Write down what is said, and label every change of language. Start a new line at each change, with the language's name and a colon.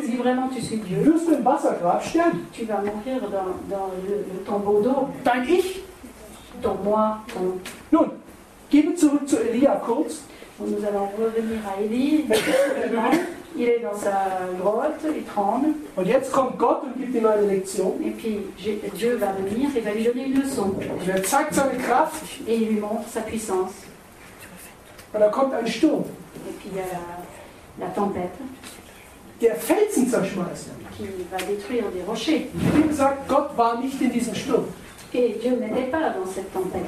French: Si vraiment tu suis Dieu,
German: im Wassergrab sterben.
French: tu vas mourir dans le tombeau d'eau.
German: Dein Ich.
French: Ton moi, ton...
German: Nun, gehen wir zurück zu Elia kurz.
French: Nous allons revenir à Élie. Il est dans sa grotte, il tremble.
German: Und jetzt kommt Gott und gibt ihm eine Lektion.
French: Et puis Dieu va venir et va lui donner une leçon.
German: Und er zeigt seine Kraft.
French: Et il lui montre sa puissance.
German: Und da kommt ein Sturm,
French: Et puis il y a la tempête
German: der Felsen zerschmeißt.
French: qui va détruire des rochers.
German: Wie gesagt, Gott war nicht in diesem Sturm.
French: Et Dieu n'était pas dans cette tempête.